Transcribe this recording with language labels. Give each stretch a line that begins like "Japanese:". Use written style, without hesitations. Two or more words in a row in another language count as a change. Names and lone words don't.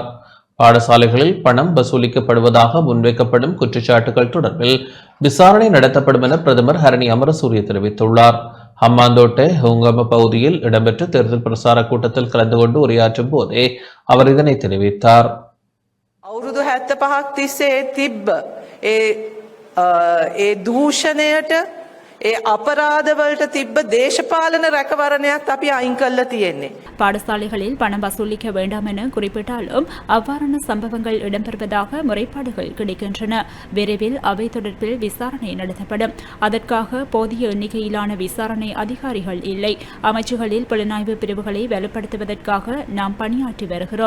Tamil: பாடசாலைகளில் பணம் வசூலிக்கப்படுவதாக முன்வைக்கப்படும் குற்றச்சாட்டுகள் தொடர்பில் விசாரணை நடத்தப்படும் என பிரதமர் ஹரணி அமரசூரிய தெரிவித்துள்ளார். ஹம்மாந்தோட்டை ஹுங்கம பகுதியில் இடம்பெற்ற தேர்தல் பிரசார கூட்டத்தில் கலந்து கொண்டு உரையாற்றும் போதே அவர் இதனை தெரிவித்தார்.
Sinhala: අවුරුදු 75ක් තිස්සේ තිබ්බ ඒ දූෂණයට ඒ අපරාධවලට තිබ්බ දේශපාලන රැකවරණයක් අපි අයින් කරලා තියෙන්නේ.
Tamil: பாடசாலைகளில் பணம் வசூலிக்க வேண்டாம் என குறிப்பிட்டாலும் அவ்வாறான சம்பவங்கள் இடம்பெறுவதாக முறைப்பாடுகள் கிடைக்கின்றன. விரைவில் அவை தொடர்பில் விசாரணை நடத்தப்படும். அதற்காக போதிய எண்ணிக்கையிலான விசாரணை அதிகாரிகள் இல்லை. அமைச்சுகளில் புலனாய்வு பிரிவுகளை வலுப்படுத்துவதற்காக நாம் பணியாற்றி வருகிறோம்.